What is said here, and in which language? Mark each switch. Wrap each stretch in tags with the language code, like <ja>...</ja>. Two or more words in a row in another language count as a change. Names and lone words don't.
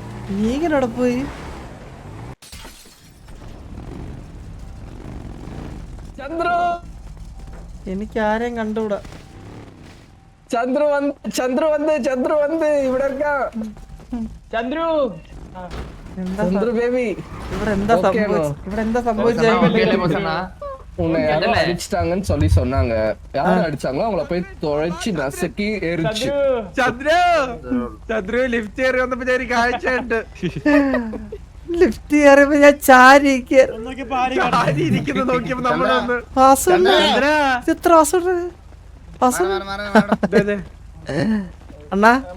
<ml>നീങ്ങനെ അവിടെ പോയി എനിക്ക് ആരെയും കണ്ടുകൂടാ. ചന്ദ്രു വന്ന് ഇവിടെ എന്താ ചന്ദ്രു ബേബി ഇവിടെ എന്താ സംഭവിച്ചത്?</ml> <ta>உன்னை யாரோ அடிச்சிட்டாங்கன்னு சொல்லி சொன்னாங்க. யார் அடிச்சாங்களோ அவங்கள போய் தொலைச்சு நசுக்கி எரிச்சு.</ta> <ml>ചന്ദ്രു ലിഫ്റ്റ് കയറി വന്നപ്പോ ഞാൻ കാഴ്ചയുണ്ട്. ലിഫ്റ്റ് കയറിയപ്പോ ഞാൻ ചാരി നോക്കിയപ്പോ നമ്മളൊന്ന് എത്ര അണ്ണാ</ml>